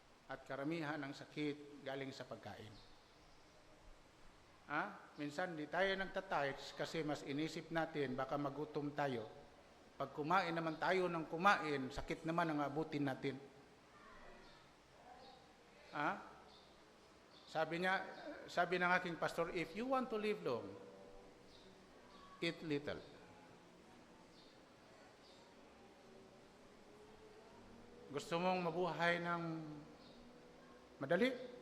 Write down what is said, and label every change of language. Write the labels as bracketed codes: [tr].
[tl] At karamihan ng sakit galing sa pagkain. Minsan di tayo nagtatights kasi mas inisip natin baka magutom tayo. Pag kumain naman tayo ng kumain, sakit naman ang abutin natin. Sabi ng aking pastor, [en] if you want to live long, eat little. [tl] Gusto mong mabuhay ng madali?